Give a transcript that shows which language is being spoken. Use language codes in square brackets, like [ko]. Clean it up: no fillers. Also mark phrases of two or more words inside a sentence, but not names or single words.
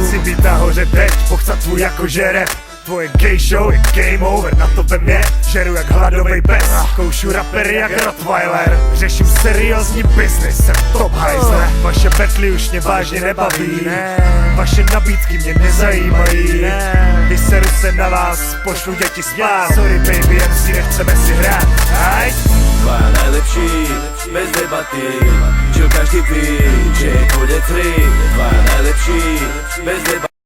[cs] Chci být nahoře teď, pochcat tvůj jako žereb. Tvoje [en] gay show [cs] je [en] game over, [cs] na to ve mě žeru jak hladovej pes. Koušu rapery jak Rottweiler, řeším seriózní business, jsem top hajzle. Vaše betly už mě vážně nebaví, vaše nabídky mě nezajímají. Vyseru se na vás, pošlu děti spát. [en] Sorry baby, MC, [cs] nechceme si hrát. Tvoja najlepší, bez debaty, čo každý ví, že je konec hry. Tvoja najlepší, bez debaty.